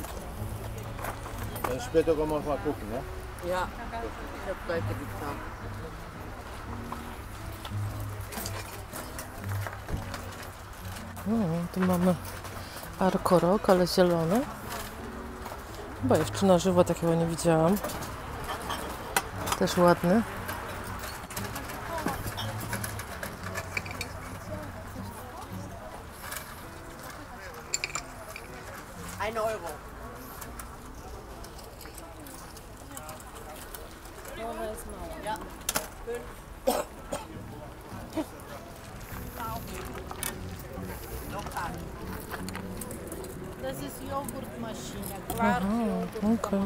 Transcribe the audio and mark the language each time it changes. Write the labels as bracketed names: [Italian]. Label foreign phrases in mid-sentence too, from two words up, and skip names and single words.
[German] Dann später kommen wir mal gucken, ne? Ja, ich habe gleich getan. [Polish] Tu mamy arkorok, ale zielony. Chyba jeszcze na żywo takiego nie widziałam. Też ładny. €1. [German] Ja. Das ist Joghurtmaschine. [Polish] Aha, okej.